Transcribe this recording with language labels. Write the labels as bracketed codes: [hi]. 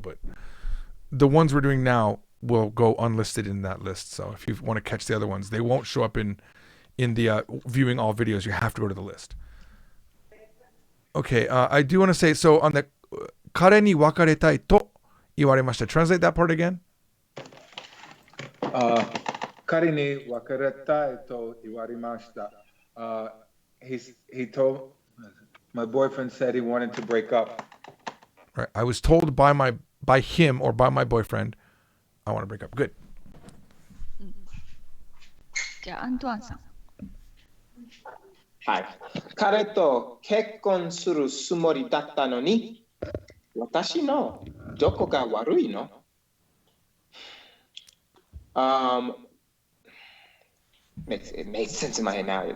[en] But the ones we're doing now will go unlisted in that list. So if you want to catch the other ones, they won't show up in the viewing all videos. You have to go to the list. Okay, I do want to say, so on the [ja] 彼に別れたいと言われました. [en] Translate that part again. [ja] 彼に別れたいと言われました. [en] He told my boyfriend said he wanted to break up. Right. I was told by him or by my boyfriend, I want to break up. Good. [ja] じゃあ、アントワンさん。はい。彼と結婚するつもりだったのに、私のどこが悪いの [en] It makes sense in my head now.